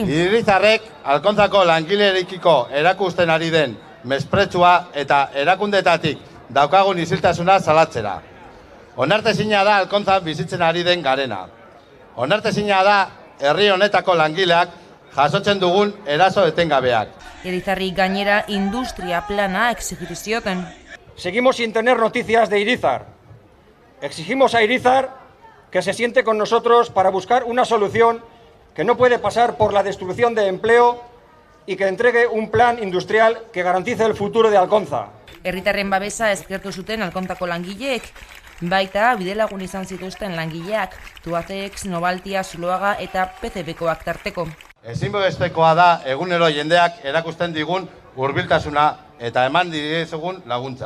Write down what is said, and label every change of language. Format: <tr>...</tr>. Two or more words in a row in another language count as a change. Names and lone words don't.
<eu>Irizarrek Alkontzako langilerekiko erakusten ari den mespretxua eta erakundetatik daukagun isiltasuna salatzera. Onartezina da Alkontzan bizitzen ari den garena. Onartezina da herri honetako langileak jasotzen dugun eraso etengabeak. Irizarri gainera industria plana exigitu zioten.</eu> <es>Seguimos sin tener noticias de Irizar. Exigimos a Irizar que se siente con nosotros para buscar una solución que no puede pasar por la destrucción de empleo y que entregue un plan industrial que garantice el futuro de Alkontza.</es> <eu>Herritarren babesa eskertu zuten Alkontzako langileek, baita bidelagun izan zituzten langileak, Tubacex, Novaltia, Zuloaga eta PCBkoak tarteko. Ezinbestekoa da egunero jendeak erakusten digun hurbiltasuna eta eman diezagun laguntza.</eu>